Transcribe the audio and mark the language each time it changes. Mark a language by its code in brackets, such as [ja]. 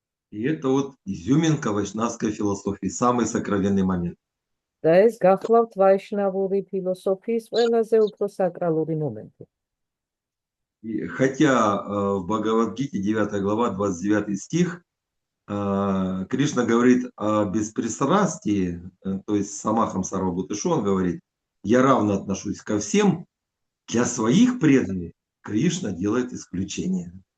[ru] И это вот изюминка вайшнавской философии, самый сокровенный момент. [ka] და ეს გახლავთ ვაიშნავური ფილოსოფიის ყველაზე უფრო საკრალური მომენტი. [ru] И хотя в Бхагавад-гите 9 глава 29 стих Кришна говорит о беспристрастии, то есть самахам сарвабхутишу, он говорит, я равно отношусь ко всем, для своих преданных Кришна делает исключение.